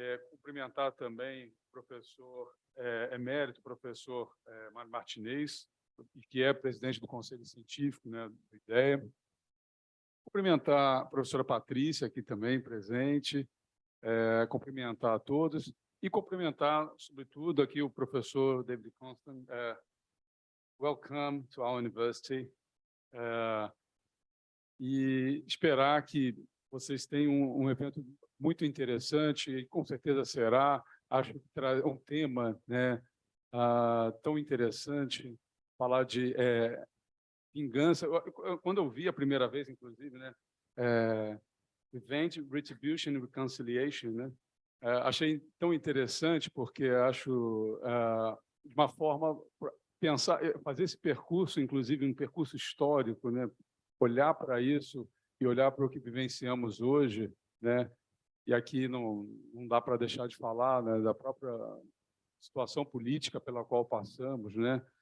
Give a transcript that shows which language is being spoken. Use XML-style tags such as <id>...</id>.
<pt>Cumprimentar também o professor emérito, professor Mário Martinez, que é presidente do Conselho Científico, né, do IDEA. Cumprimentar a professora Patrícia, aqui também presente, cumprimentar a todos e cumprimentar, sobretudo, aqui o professor David Konstan.</pt> <en>Welcome to our university.</en> <pt>E esperar que vocês tenham um evento muito interessante, e com certeza será. Acho que traz um tema, né, tão interessante, falar de vingança. Quando eu vi a primeira vez, inclusive, né, evento, Retribuição e Reconciliação, né, achei tão interessante, porque acho, de uma forma, pensar, fazer esse percurso, inclusive um percurso histórico, né, olhar para isso e olhar para o que vivenciamos hoje, né, e aqui não dá para deixar de falar, né, da própria situação política pela qual passamos, né.</pt>